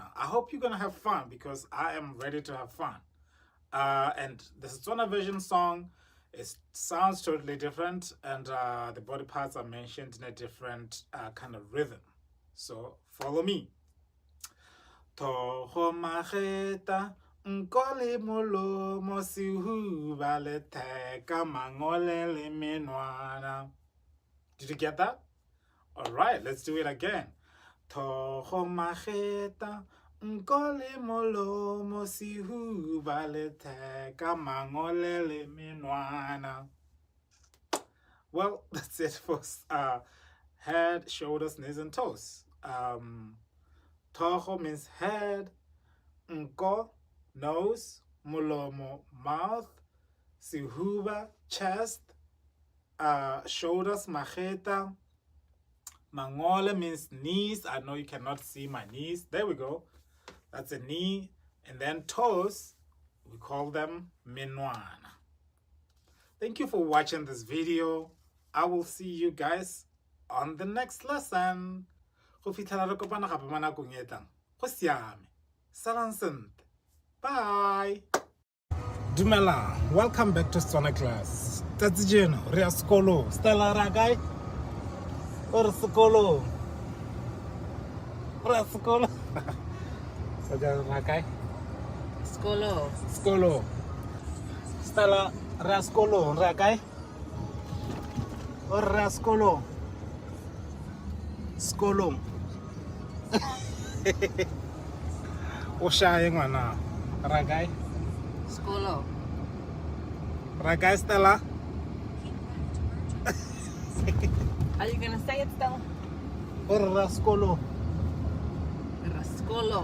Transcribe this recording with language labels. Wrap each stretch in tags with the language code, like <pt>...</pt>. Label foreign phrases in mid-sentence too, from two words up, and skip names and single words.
<en>I hope you're gonna have fun because I am ready to have fun. And the Setswana version song sounds totally different, and the body parts are mentioned in a different kind of rhythm. So follow me.</en> <tn>Toho mageta nkole molomo sihuba le teka mangole le menwana.</tn> <en>Did you get that? All right, let's do it again.</en> <tn>Toho mageta nkole molomo sihuba le teka mangole le menwana.</tn> <en>Well, that's it for head, shoulders, knees, and toes. Toho means head, nko, nose, mulomo, mouth, sihuba, chest, shoulders, mageta, mangole means knees. I know you cannot see my knees. There we go. That's a knee. And then toes, we call them menwana. Thank you for watching this video. I will see you guys on the next lesson.</en> <tn>Go fitlhela re kopana gape mo nakong e tlang. Go siame. Salang sentle. Bye. Dumela,</tn> <en>welcome back to Setswana Class.</en> <tn>Tsatsi jeno re ya sekolong. Stella ra kae? O re sekolong. Re ya sekolong. Sa ra kae? Skolo. Sekolong. Stella re ya sekolong. Re ya kae? O re ya sekolong. Sekolong. O shaye ngwana. Ra kae? Skolo. Ra kae Stella?</tn> <en>Are you gonna say it still?</en> <tn>O re ya sekolong. Skolo.</tn>